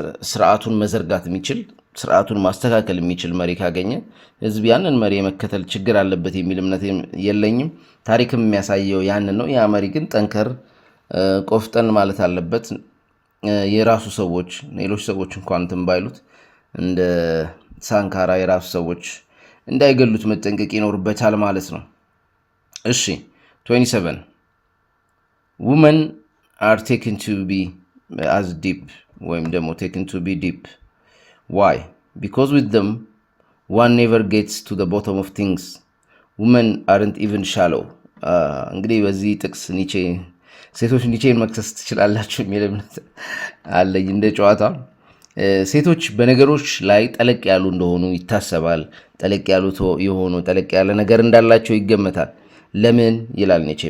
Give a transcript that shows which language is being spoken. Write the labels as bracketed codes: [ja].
[am] ስርዓቱን መዘርጋት የሚችል ስርዓቱን ማስተካከል የሚችል መሪ ካገኘ ህዝብ ያንን መሪ የመከተል ችግር አለበት የሚል እምነት የለኝም። ታሪክም የሚያሳየው ያንን ነው። ያ መሪ ግን ጠንከር ቆፍጠን ማለት አለበት። የራሱ ሰዎች ሌሎች ሰዎች እንኳን እንትን ባይሉት እንደ ሳንካራ የራሱ ሰዎች እንዳይገሉት መጠንቀቅ ይኖርበታል ማለት ነው። [en] እሺ 27 women are taken to be as deep [am] ወይም ደግሞ [en] taken to be deep. Why? Because with them one never gets to the bottom of things. Women aren't even shallow. [am] እንግዲህ በዚህ ጥቅስ ሴቶች ኒቼን መክሰስ ትችላላችሁ የሚል እምነት አለኝ እንደ ጨዋታ። ሴቶች በነገሮች ላይ ጠለቅ ያሉ እንደሆኑ ይታሰባል። ጠለቅ ያለ ነገር እንዳላቸው ይገመታል። ለምን ይላል ኒቼ?